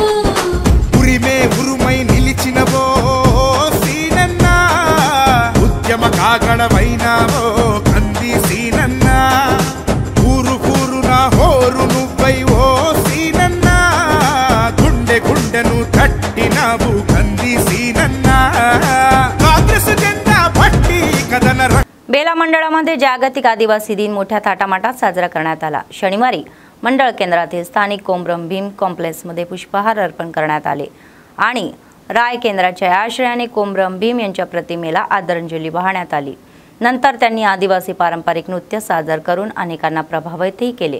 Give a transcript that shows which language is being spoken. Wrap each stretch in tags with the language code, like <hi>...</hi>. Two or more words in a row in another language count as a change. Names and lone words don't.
<te>ఉరిమే ఉరుమై నిలిచినవో సీనన్న ఉద్యమ కాగడమైనావో కంది సీనన్న ఊరు ఊరున హోరు నువ్వై ఓ సీనన్న గుండె గుండెను తట్టినావు కంది సీనన్న కాంగ్రెస్ జెండా పట్టి కథన</te> <mr>बेला मंडळामध्ये जागतिक आदिवासी दिन मोठ्या थाटामाटात साजरा करण्यात आला. शनिवारी मंडळ केंद्रातील स्थानिक कोमरम भीम कॉम्प्लेक्समध्ये पुष्पहार अर्पण करण्यात आले आणि राय केंद्राच्या आश्रयाने कोमरम भीम यांच्या प्रतिमेला आदरांजली वाहण्यात आली. नंतर त्यांनी आदिवासी पारंपरिक नृत्य सादर करून अनेकांना प्रभावितही केले.</mr>